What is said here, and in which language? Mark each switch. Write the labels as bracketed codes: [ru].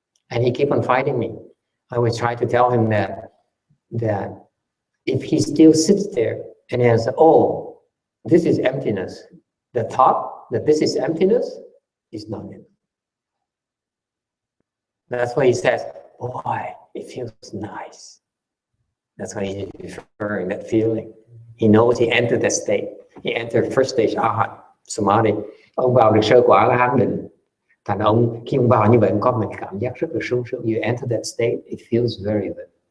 [en] And he kept on fighting me. I would try to tell him that if he still sits there and has, oh, this is emptiness, the thought that this is emptiness is not it. That's why he says, boy, it feels nice. That's why he's referring that feeling. He knows he entered that state. He entered first stage Arhat, Samadhi. [vi] Ông vào được sơ quả là hán định. Thành ông, khi ông vào như vậy, ông có một cảm giác rất là sung sướng. [en] You enter that state, it feels very good.